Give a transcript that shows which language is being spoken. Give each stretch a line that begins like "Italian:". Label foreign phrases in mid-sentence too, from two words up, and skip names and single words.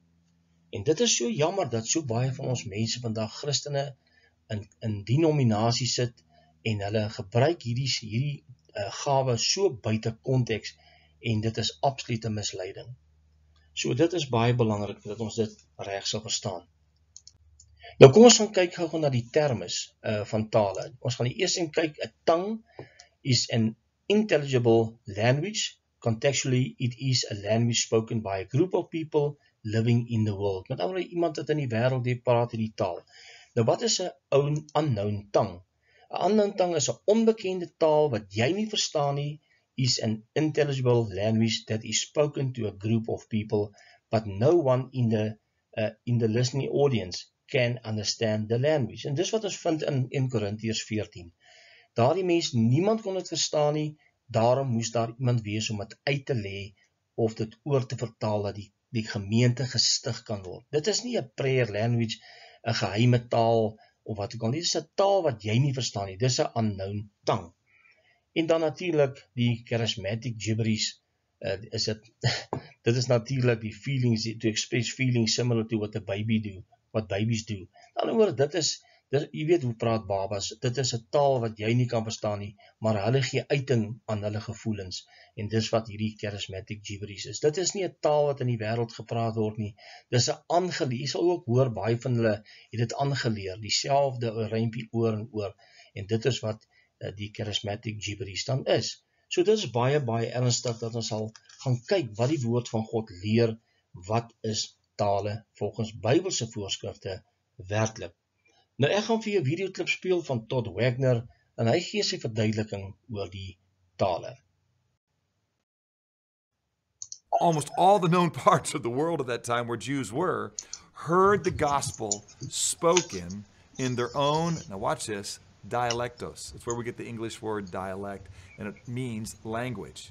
Afrikaans: En dit is so jammer dat so baie van ons mense vandag Christene in denominasie sit en hulle gebruik hierdie gawe so buite konteks en dit is absolute misleiding. So dit is baie belangrik dat ons dit reg sal verstaan. Nou kom ons gaan kyk gou na die termes van tale. Ons gaan die eerste kyk, 'n
English: tongue is an intelligible language. Contextually, it is a language spoken by a group of people living in the world.
Afrikaans: Met ander woorde, iemand wat in die wêreld die praat in die taal. Nou wat is 'n
English: unknown tongue? 'n Unknown tongue
Afrikaans: is 'n onbekende taal wat jy nie verstaan nie,
English: is an intelligible language that is spoken to a group of people, but no one in the listening audience can understand the language.
Afrikaans: En dis wat ons vind in Korintiërs 14. Daardie mens, niemand kon dit verstaan nie, daarom moes daar iemand wees om dit uit te lê of dit oor te vertaal dat die gemeente gestig kan word. Dit is nie 'n
English: prayer language,
Afrikaans: 'n geheime taal of wat ook al nie. Dit is 'n taal wat jy nie verstaan nie. Dis 'n
English: unknown tongue.
Afrikaans: En dan natuurlik die
English: charismatic gibberish,
Afrikaans: is dit dit is natuurlik die
English: feelings, to express feelings similar to what babies do.
Afrikaans: In ander woorde, jy weet hoe praat babas, dit is 'n taal wat jy nie kan verstaan nie, maar hulle gee uiting aan hulle gevoelens, en dis wat hierdie
English: charismatic gibberish
Afrikaans: is. Dit is nie 'n taal wat in die wêreld gepraat word nie, dis 'n aangeleer, jy sal ook hoor, baie van hulle het dit aangeleer, dieselfde rympie oor en oor, en dit is wat die
English: charismatic gibberish
Afrikaans: dan is. So dit is baie, baie ernstig dat ons sal gaan kyk wat die woord van God leer, wat is tale volgens Bybelse voorskrifte werklik. Nou ek gaan vir jou 'n videoklip speel van Todd Wagner en hy gee sy verduideliking oor die tale.
English: Almost all the known parts of the world at that time where Jews were heard the gospel spoken in their own, now watch this, dialectos. That's where we get the English word dialect, and it means language.